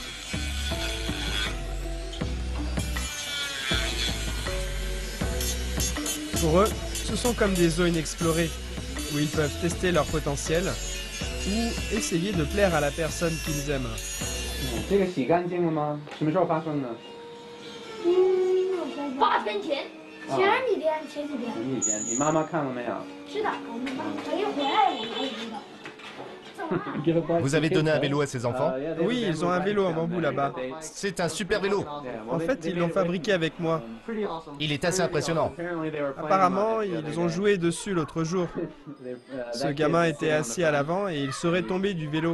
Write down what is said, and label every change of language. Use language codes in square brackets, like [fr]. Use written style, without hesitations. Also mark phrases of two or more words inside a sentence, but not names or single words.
[fr] Pour eux, ce sont comme des zones inexplorées, où ils peuvent tester leur potentiel ou essayer de plaire à la personne qu'ils aiment. [zh] 8 天前，前几天，前几天。前几天，你妈妈看了没有？是的，我妈等一回来我才知道。 [fr] Vous avez donné un vélo à ces enfants? Oui, ils ont un vélo en bambou là-bas. C'est un super vélo. En fait, ils l'ont fabriqué avec moi. Il est assez impressionnant. Apparemment, ils ont joué dessus l'autre jour. Ce gamin était assis à l'avant et il serait tombé du vélo.